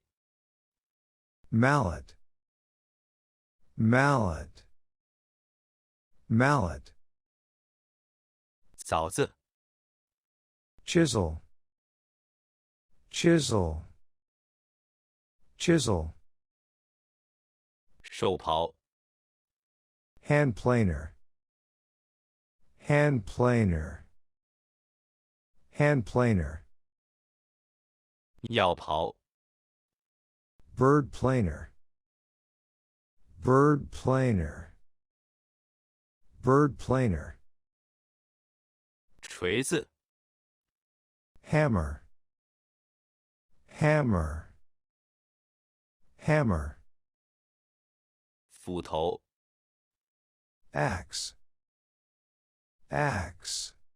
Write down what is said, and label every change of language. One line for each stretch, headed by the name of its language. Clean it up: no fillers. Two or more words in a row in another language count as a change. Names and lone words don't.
English: Mallet. Mallet. Mallet.
Chinese: 凿子
English: Chisel. Chisel. Chisel.
Chinese: 手刨
English: Hand planer. Hand planer. Hand planer.
Chinese: 药刨
English: Bird planer. Bird planer. Bird planer.
Chinese: 锤子
English: Hammer. Hammer. Hammer.
Chinese: 斧头
English: Axe. Axe.